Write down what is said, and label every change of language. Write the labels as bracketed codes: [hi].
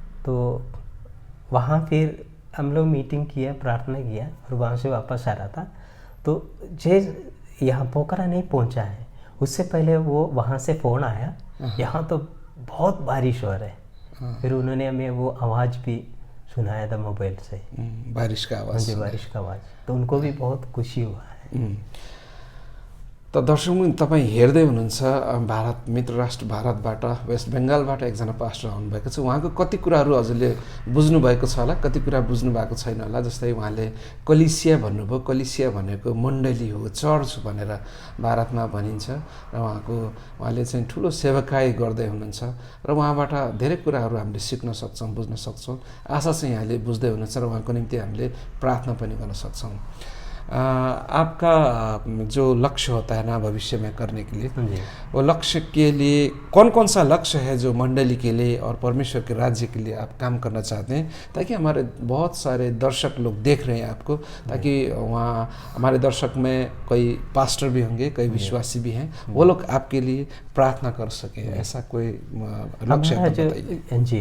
[hi] तो वहाँ फिर हम लोग मीटिंग किया, प्रार्थना किया, और वहाँ से वापस आ रहा था, तो यहाँ पोखरा नहीं पहुँचा है, उससे पहले वो वहाँ से फ़ोन आया, यहाँ तो बहुत बारिश हो रहा है। फिर उन्होंने हमें वो आवाज़ भी सुनाया था मोबाइल से, बारिश का आवाज़। जी, बारिश का आवाज़। तो उनको भी बहुत खुशी हुआ है। [ne] त दर्शकबिन, तपाईँ हेर्दै हुनुहुन्छ भारत मित्र राष्ट्र भारतबाट, वेस्ट बङ्गालबाट एकजना पास्टर आउनुभएको छ। उहाँको कति कुराहरू हजुरले बुझ्नुभएको छ होला, कति कुरा बुझ्नु भएको छैन होला। जस्तै उहाँले कलिसिया भन्नुभयो, कलिसिया भनेको मण्डली हो, चर्च भनेर भारतमा भनिन्छ, र उहाँले चाहिँ ठुलो सेवकाई गर्दै हुनुहुन्छ, र उहाँबाट धेरै कुराहरू हामीले सिक्न सक्छौँ, बुझ्न सक्छौँ। आशा चाहिँ यहाँले बुझ्दै हुनुहुन्छ, र उहाँको निम्ति हामीले प्रार्थना पनि गर्न सक्छौँ। [hi] आपका जो लक्ष्य होता है ना भविष्य में करने के लिए, वो लक्ष्य के लिए कौन कौन सा लक्ष्य है जो मंडली के लिए और परमेश्वर के राज्य के लिए आप काम करना चाहते हैं, ताकि हमारे बहुत सारे दर्शक लोग देख रहे हैं आपको, ताकि वहाँ हमारे दर्शक में कोई पास्टर भी होंगे, कई विश्वासी भी हैं, वो लोग आपके लिए प्रार्थना कर सकें, ऐसा कोई लक्ष्य है तो बताइए।